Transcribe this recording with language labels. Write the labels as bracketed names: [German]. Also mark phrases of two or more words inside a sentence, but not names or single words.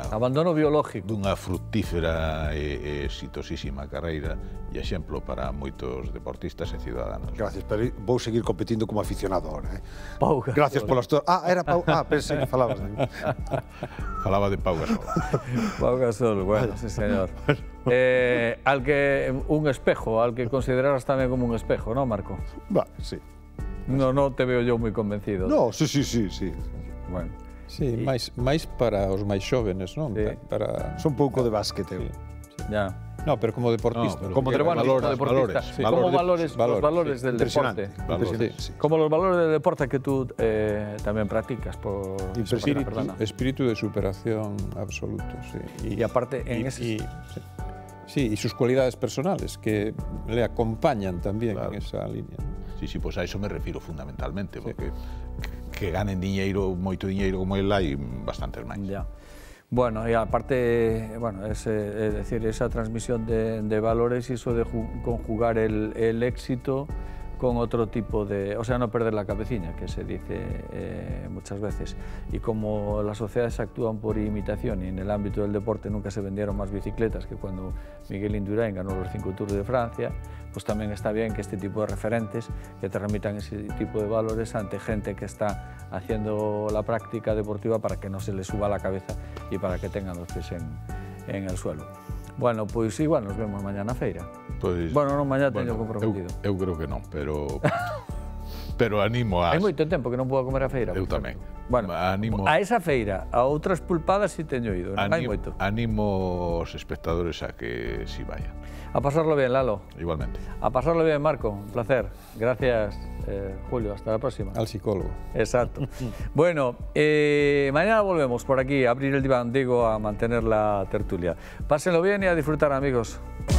[Galician] abandono biológico, dunha fructífera e exitosísima carreira e exemplo para moitos deportistas e ciudadanos. Gracias, pero vou seguir competindo como aficionado ahora, Pau Gasol. Gracias polas túas... era Pau... pensei que falabas de mí. Falaba de Pau Gasol. [Spanish] Pau Gasol, bueno, sí señor. Al que un espejo, al que consideras tamén como un espejo, ¿no, Marco? Sí. No te veo yo muy convencido. No, sí. Bueno, Sí, [Galician] máis para os máis xóvenes, non? Sí. Son pouco de básquet, eu. [Spanish] Ya. No, pero como deportista. No, Como deportista. sí. Como valores del deporte. Impresionante, sí. Como los valores del deporte que tú también practicas. Por Espíritu de superación absoluto, sí. Y aparte, Sí, y sus cualidades personales que le acompañan también Claro. en esa línea. Sí, pues a eso me refiro fundamentalmente, porque que ganen [Galician] diñeiro, moito diñeiro como el hai bastantes máis. [Spanish] Ya. Bueno, y aparte, bueno, es decir, esa transmisión de valores y eso de conjugar el éxito con otro tipo de... O sea, no perder la cabecilla, que se dice muchas veces. Y como las sociedades actúan por imitación y en el ámbito del deporte nunca se vendieron más bicicletas que cuando Miguel Indurain ganó los 5 Tours de Francia, pues también está bien que este tipo de referentes que te remitan ese tipo de valores ante gente que está haciendo la práctica deportiva para que no se les suba la cabeza y para que tengan los pies en el suelo. Bueno, [Galician] pois igual nos vemos mañana na feira. Pois, Bueno, non mañana teño comprometido. Eu creo que non, pero animo a... Hai moito tempo que non puedo comer a feira. Eu tamén. Bueno, Animo- a esa feira, a outras pulpadas si teño ido, non hai moito. Animo os espectadores a que si vayan. [Spanish] A pasarlo bien, Lalo. Igualmente. A pasarlo bien, Marco. Un placer. Gracias, Julio. Hasta la próxima. Al psicólogo. Exacto. Bueno, mañana volvemos por aquí a abrir el diván, digo, a mantener la tertulia. Pásenlo bien y a disfrutar, amigos.